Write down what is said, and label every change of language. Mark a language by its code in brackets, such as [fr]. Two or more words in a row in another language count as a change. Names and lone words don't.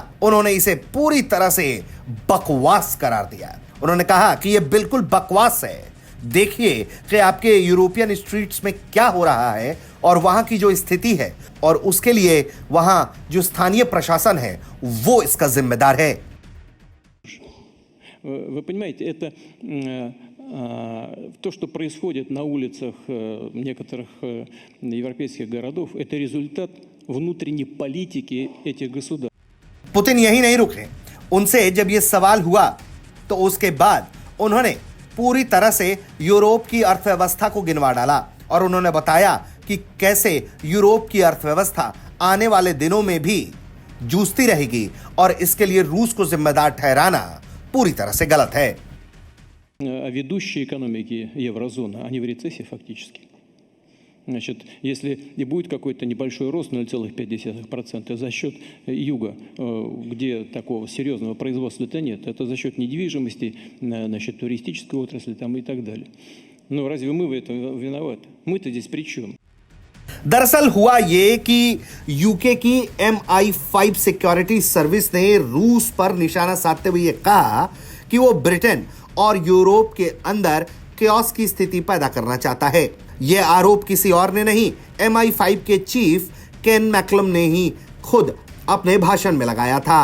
[hi] उन्होंने इसे पूरी तरह से बकवास करार दिया। उन्होंने कहा कि यह बिल्कुल बकवास है। देखिए कि आपके [en] European streets [hi] में क्या हो रहा है और वहां की जो स्थिति है, और उसके लिए वहां जो स्थानीय प्रशासन है वो इसका जिम्मेदार है। [ru] Вы понимаете, это то, что происходит на улицах некоторых европейских городов, это результат внутренней политики этих गवर्नमेंट। [hi] पुतिन यही नहीं रुके। उनसे जब यह सवाल हुआ तो उसके बाद उन्होंने पूरी तरह से यूरोप की अर्थव्यवस्था को गिनवा डाला और उन्होंने बताया कि कैसे यूरोप की अर्थव्यवस्था आने वाले दिनों में भी जूझती रहेगी और इसके लिए रूस को जिम्मेदार ठहराना पूरी तरह से गलत है। [ru] Ведущие экономики еврозоны, они в рецессии фактически. Значит, если и будет какой-то небольшой рост 0,5% за счет юга, где такого серьезного производства-то нет, это за счет недвижимости, значит, туристической отрасли там и так далее. Но разве мы в этом виноваты? Мы-то здесь при чем? [hi] दरअसल हुआ ये कि यूके की MI5 [en] security service [hi] ने रूस पर निशाना साधते हुए कहा कि वो ब्रिटेन और यूरोप के अंदर केओस की स्थिति पैदा करना चाहता है। यह आरोप किसी और ने नहीं, MI5 के चीफ केन मैकलम ने ही खुद अपने भाषण में लगाया था।